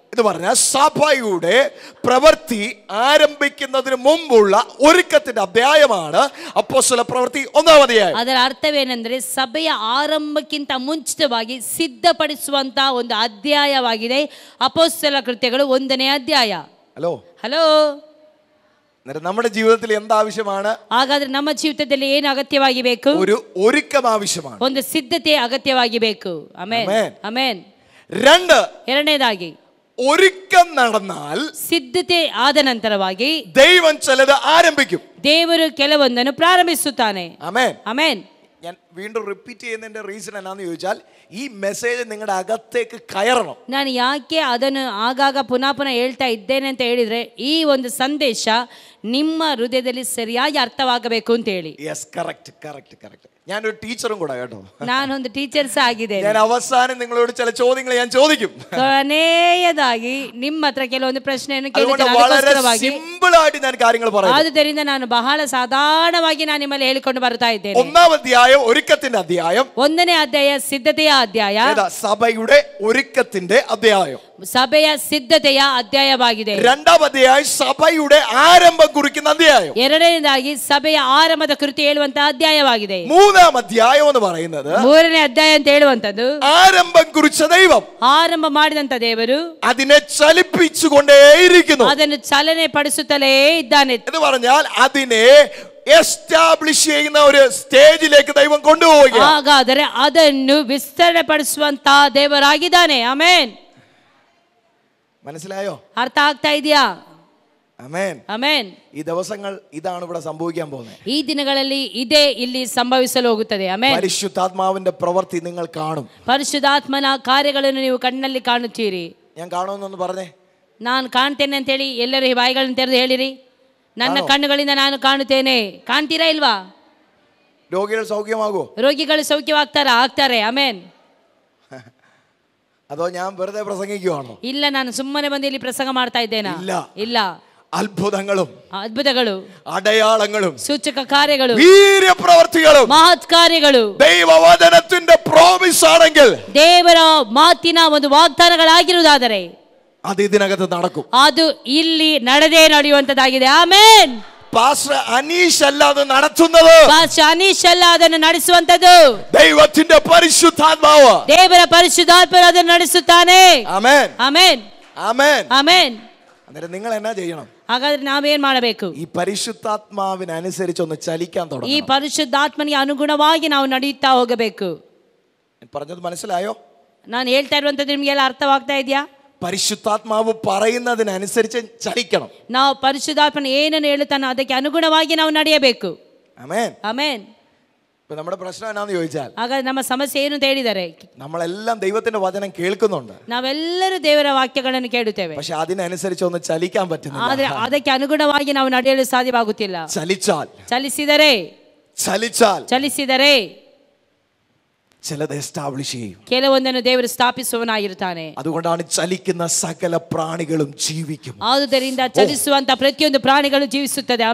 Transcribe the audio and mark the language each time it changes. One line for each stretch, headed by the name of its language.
Malayalam: എന്ന് പറഞ്ഞാൽ സഭയുടെ പ്രവൃത്തി ആരംഭിക്കുന്നതിന് മുമ്പുള്ള ഒരുക്കത്തിന്റെ അധ്യായമാണ് അപ്പോസ്തല പ്രവൃത്തി 1-ാം അധ്യായം.
Kannada: ಅದರ ಅರ್ಥವೇನೆಂದರೆ ಸಭೆಯ ಆರಂಭಕ್ಕಿಂತ ಮುಂಚಿತವಾಗಿ ಸಿದ್ಧಪಡಿಸುವಂತ ಒಂದು ಅಧ್ಯಾಯವಾಗಿದೆ ಅಪೊಸ್ತಲ ಕೃತ್ಯಗಳು 1ನೇ ಅಧ್ಯಾಯ.
English: hello,
Malayalam: നമ്മുടെ ജീവിതത്തിൽ എന്താവശ്യമാണ്?
Kannada: ಹಾಗಾದ್ರೆ ನಮ್ಮ ಜೀವಿತದಲ್ಲಿ ಏನು ಅಗತ್ಯವಾಗಿ ಬೇಕು?
Malayalam: ഒരു ഒരുക്കം ആവശ്യമാണ്.
Kannada: ಒಂದು ಸಿದ್ಧತೆ ಅಗತ್ಯವಾಗಿ ಬೇಕು. Amen, amen.
Malayalam: 2,
Kannada: ಎರಡನೇದಾಗಿ
Malayalam: ഒരുക്കം നടന്നാൽ
Kannada: ಸಿದ್ಧತೆ ಆದ ನಂತರವಾಗಿ
Malayalam: ദൈവം ചിലത് ആരംഭിക്കും.
Kannada: ದೇವರು ಕೆಲವೊಂದನ್ನು ಪ್ರಾರಂಭಿಸುತ್ತಾನೆ.
Malayalam: ആമേൻ,
Kannada: ಆಮೆನ್.
Malayalam: ഞാൻ വീണ്ടും റിപ്പീറ്റ് ചെയ്യുന്നതിന്റെ റീസൺ എന്നാന്ന് ചോദിച്ചാൽ ഈ മെസ്സേജ് നിങ്ങളുടെ അകത്തേക്ക് കയറണം.
Kannada: ನಾನು ಯಾಕೆ ಅದನ್ನು ಆಗಾಗ ಪುನಃ ಹೇಳ್ತಾ ಇದ್ದೇನೆ ಅಂತ ಹೇಳಿದ್ರೆ ಈ ಒಂದು ಸಂದೇಶ ನಿಮ್ಮ ಹೃದಯದಲ್ಲಿ ಸರಿಯಾಗಿ ಅರ್ಥವಾಗಬೇಕು ಅಂತ ಹೇಳಿ.
English: Yes, correct correct correct.
Malayalam: ഞാനൊരു ടീച്ചറും കൂടെ കേട്ടോ.
Kannada: ನಾನೊಂದು ಟೀಚರ್ಸ್ ಆಗಿದ್ದೇನೆ.
Malayalam: ഞാൻ അവസാനം നിങ്ങളോട് ചില ചോദ്യങ്ങൾ ഞാൻ ചോദിക്കും.
Kannada: ಕೊನೆಯದಾಗಿ ನಿಮ್ಮ ಹತ್ರ ಕೆಲವೊಂದು ಪ್ರಶ್ನೆಯನ್ನು ಕೇಳುತ್ತೇನೆ.
Malayalam: വളരെ സിമ്പിൾ ആയിട്ട് ഞാൻ കാര്യങ്ങൾ പറയാം.
Kannada: ಆದ್ದರಿಂದ ನಾನು ಬಹಳ ಸಾಧಾರಣವಾಗಿ ನಾನು ನಿಮ್ಮಲ್ಲಿ ಹೇಳಿಕೊಂಡು ಬರ್ತಾ ಇದ್ದೇನೆ.
Malayalam: 1-ാം അധ്യായം ഒരുക്കത്തിന്റെ അധ്യായം.
Kannada: 1ನೇ ಅಧ್ಯಾಯ ಸಿದ್ಧತೆಯ ಅಧ್ಯಾಯ.
Malayalam: സഭയുടെ ഒരുക്കത്തിന്റെ അധ്യായം.
Kannada: ಸಭೆಯ ಸಿದ್ಧತೆಯ ಅಧ್ಯಾಯವಾಗಿದೆ.
Malayalam: 2-ാം അധ്യായം സഭയുടെ ആരംഭം കുറിക്കുന്ന അധ്യായം.
Kannada: ಎರಡನೇದಾಗಿ ಸಭೆಯ ಆರಂಭದ ಕುರಿತು ಹೇಳುವಂತಹ ಅಧ್ಯಾಯವಾಗಿದೆ.
Malayalam: 3-ാം അധ്യായം എന്ന് പറയുന്നത്
Kannada: 3ನೇ ಅಧ್ಯಾಯ ಅಂತ ಹೇಳುವಂತದ್ದು
Malayalam: ആരംഭം കുറിച്ച ദൈവം
Kannada: ಆರಂಭ ಮಾಡಿದಂತ ದೇವರು
Malayalam: അതിനെ ചലിപ്പിച്ചുകൊണ്ടേയിരിക്കുന്നു.
Kannada: ಅದನ್ನು ಚಲನೆ ಪಡಿಸುತ್ತಲೇ ಇದ್ದಾನೆ.
Malayalam: എന്ന് പറഞ്ഞാൽ അതിനെ എസ്റ്റാബ്ലിഷ് ചെയ്യുന്ന ഒരു സ്റ്റേജിലേക്ക് ദൈവം കൊണ്ടുപോവുകയാണ്.
Kannada: ಹಾಗಾದರೆ ಅದನ್ನು ವಿಸ್ತರಣೆ ಪಡಿಸುವಂತ ದೇವರಾಗಿದ್ದಾನೆ. ಆಮೆನ್.
Malayalam: മനസ്സിലായോ?
Kannada: ಅರ್ಥ ಆಗ್ತಾ ಇದೆಯಾ?
Malayalam: ആമേൻ,
Kannada: ಆಮೆನ್.
Malayalam: ഈ ദിവസങ്ങൾ ഇതാണ് ഇവിടെ സംഭവിക്കാൻ പോകുന്നത്.
Kannada: ಈ ದಿನಗಳಲ್ಲಿ ಇದೇ ಇಲ್ಲಿ ಸಂಭವಿಸಲು ಹೋಗುತ್ತದೆ. ಆಮೆನ್.
Malayalam: പരിശുദ്ധാത്മാവിന്റെ പ്രവൃത്തി നിങ്ങൾ കാണും.
Kannada: ಪರಿಶುದ್ಧಾತ್ಮನ ಕಾರ್ಯಗಳನ್ನು ನೀವು ಕಣ್ಣಲ್ಲಿ ಕಾಣುತ್ತೀರಿ.
Malayalam: ഞാൻ കാണുമെന്നൊന്ന് പറഞ്ഞേ.
Kannada: ನಾನು ಕಾಣ್ತೇನೆ ಅಂತ ಹೇಳಿ ಎಲ್ಲರೂ ಈ ಬಾಯಿಗಳನ್ನು ತೆರೆದು ಹೇಳಿರಿ. ನನ್ನ ಕಣ್ಣುಗಳಿಂದ ನಾನು ಕಾಣುತ್ತೇನೆ. ಕಾಣ್ತೀರಾ ಇಲ್ವಾ?
Malayalam: രോഗികൾ സൗഖ്യമാകുമോ?
Kannada: ರೋಗಿಗಳು ಸೌಖ್ಯವಾಗ್ತಾರಾ? ಆಗ್ತಾರೆ. ಆಮೆನ್.
Malayalam: അതോ ഞാൻ വെറുതെ പ്രസംഗിക്കുവാണോ?
Kannada: ಇಲ್ಲ, ನಾನು ಸುಮ್ಮನೆ ಬಂದು ಇಲ್ಲಿ ಪ್ರಸಂಗ ಮಾಡ್ತಾ ಇದ್ದೇನಾ? ಇಲ್ಲ.
Malayalam: അത്ഭുതങ്ങളും
Kannada: ಅದ್ಭುತಗಳು,
Malayalam: അടയാളങ്ങളും,
Kannada: ಸೂಚಕ ಕಾರ್ಯಗಳು,
Malayalam: വീര്യപ്രവർത്തികളും,
Kannada: ಮಹತ್ ಕಾರ್ಯಗಳು
Malayalam: ദൈവവചനത്തിന്റെ പ്രോമിസ് ആണെങ്കിൽ,
Kannada: ದೇವರ ಮಾತಿನ ಒಂದು ವಾಗ್ದಾನಗಳಾಗಿರುವುದಾದರೆ
Malayalam: അത് ഇതിനകത്ത് നടക്കും.
Kannada: ಅದು ಇಲ್ಲಿ ನಡೆಯುವಂತದ್ದಾಗಿದೆ. ಆಮೆನ್.
Malayalam: പാസ്റ്റർ അനീഷ് അല്ല അത് നടത്തുന്നത്.
Kannada: ಪಾಸ್ಟರ್ ಅನೀಶ್ ಅಲ್ಲ ಅದನ್ನು ನಡೆಸುವಂತದ್ದು.
Malayalam: ദൈവത്തിന്റെ പരിശുദ്ധാത്മാവ്,
Kannada: ದೇವರ ಪರಿಶುದ್ಧಾತ್ಮನು ಅದನ್ನು ನಡೆಸುತ್ತಾನೆ.
Malayalam: ആമേൻ,
Kannada: ಆಮೆನ್,
Malayalam: ആമേൻ,
Kannada: ಆಮೆನ್.
Malayalam: അന്നേരം നിങ്ങൾ എന്നാ ചെയ്യണം?
Kannada: ಹಾಗಾದ್ರೆ ನಾವೇನ್ ಮಾಡಬೇಕು?
Malayalam: ഈ പരിശുദ്ധാത്മാവിനനുസരിച്ച് ഒന്ന് ചലിക്കാൻ തുടങ്ങണം.
Kannada: ಈ ಪರಿಶುದ್ಧಾತ್ಮನಿಗೆ ಅನುಗುಣವಾಗಿ ನಾವು ನಡೆಯುತ್ತಾ ಹೋಗಬೇಕು.
Malayalam: പറഞ്ഞത് മനസ്സിലായോ?
Kannada: ನಾನು ಹೇಳ್ತಾ ಇರುವಂತದ್ದು ನಿಮ್ಗೆಲ್ಲ ಅರ್ಥವಾಗ್ತಾ ಇದೆಯಾ?
Malayalam: പരിശുദ്ധാത്മാവ് പറയുന്നതിനനുസരിച്ച് ചലിക്കണം.
Kannada: ನಾವು ಪರಿಶುದ್ಧಾತ್ಮನ ಏನನ್ನು ಹೇಳುತ್ತಾನೋ ಅದಕ್ಕೆ ಅನುಗುಣವಾಗಿ ನಾವು ನಡೆಯಬೇಕು.
Malayalam: ആമേൻ,
Kannada: ಆಮೆನ್.
Malayalam: ഇപ്പൊ നമ്മുടെ പ്രശ്നം എന്നാന്ന് ചോദിച്ചാൽ,
Kannada: ಹಾಗಾದ್ರೆ ನಮ್ಮ ಸಮಸ್ಯೆ ಏನು ಅಂತ ಹೇಳಿದರೆ,
Malayalam: നമ്മളെല്ലാം ദൈവത്തിന്റെ വചനം കേൾക്കുന്നുണ്ട്.
Kannada: ನಾವೆಲ್ಲರೂ ದೇವರ ವಾಕ್ಯಗಳನ್ನು ಕೇಳುತ್ತೇವೆ.
Malayalam: പക്ഷെ അതിനനുസരിച്ച് ഒന്ന് ചലിക്കാൻ പറ്റുന്നില്ല.
Kannada: ಆದ್ರೆ ಅದಕ್ಕೆ ಅನುಗುಣವಾಗಿ ನಾವು ನಡೆಯಲು ಸಾಧ್ಯವಾಗುತ್ತಿಲ್ಲ. ಚಲಿಸಿದರೆ
Malayalam: ചിലത് എസ്റ്റാബ്ലിഷ് ചെയ്യും.
Kannada: ಕೆಲವೊಂದನ್ನು ದೇವರು ಸ್ಥಾಪಿಸುವನಾಗಿರುತ್ತಾನೆ.
Malayalam: അതുകൊണ്ടാണ് ചലിക്കുന്ന സകല പ്രാണികളും ജീവിക്കും.
Kannada: ಆದುದರಿಂದ ಚಲಿಸುವಂತ ಪ್ರತಿಯೊಂದು ಪ್ರಾಣಿಗಳು ಜೀವಿಸುತ್ತದೆ.